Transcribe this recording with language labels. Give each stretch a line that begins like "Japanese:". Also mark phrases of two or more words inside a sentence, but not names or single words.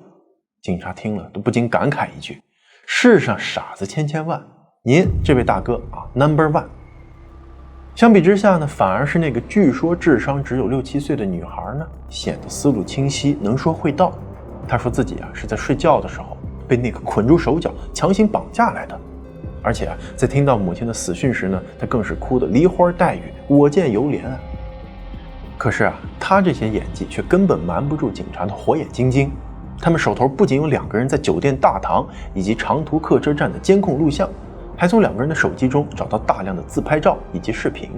Chinese: 警察聽了都不禁感慨一句：世上傻子千千萬，您這位大哥啊 No.1。相比之下呢，反而是那個據說智商只有6、7歲的女孩呢，顯得思路清晰，能說会道。她說自己啊是在睡覺的時候被那個捆住手腳，強行綁架來的。而且啊，在聽到母親的死訊時呢，她更是哭得梨花帶雨，我見猶憐啊。可是啊，她這些演技卻根本瞞不住警察的火眼金睛。他們手頭不僅有2個人在酒店大堂以及長途客車站的監控錄像，還從2個人的手機中找到大量的自拍照以及視頻。